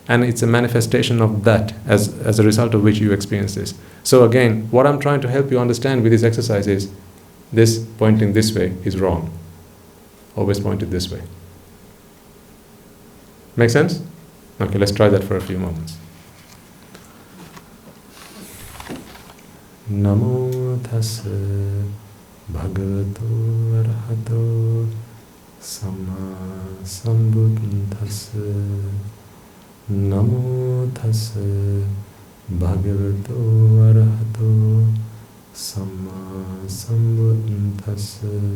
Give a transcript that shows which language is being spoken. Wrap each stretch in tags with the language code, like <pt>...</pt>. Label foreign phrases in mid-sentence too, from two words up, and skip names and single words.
<en>and it's a manifestation of that as a result of which you experience this. So again, what I'm trying to help you understand with this exercise is this pointing this way is wrong. Always point it this way. Make sense? Okay, let's try that for a few moments.</en> <pi>Namo tassa bhagavato arahato samma sambuddhassa. Namo tassa bhagavato arahato samma sambuddhassa.</pi>